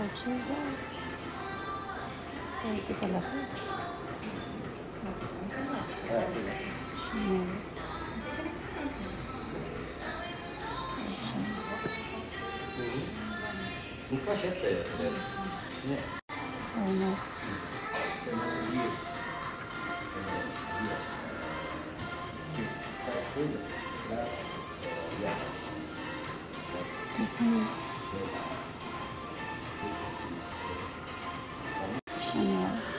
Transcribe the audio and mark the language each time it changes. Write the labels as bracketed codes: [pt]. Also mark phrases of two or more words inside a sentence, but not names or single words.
[tl] guys. 30 pala po. Chanel. [ja] 昔あったよね。 Hermes. Tiffany. Chanel.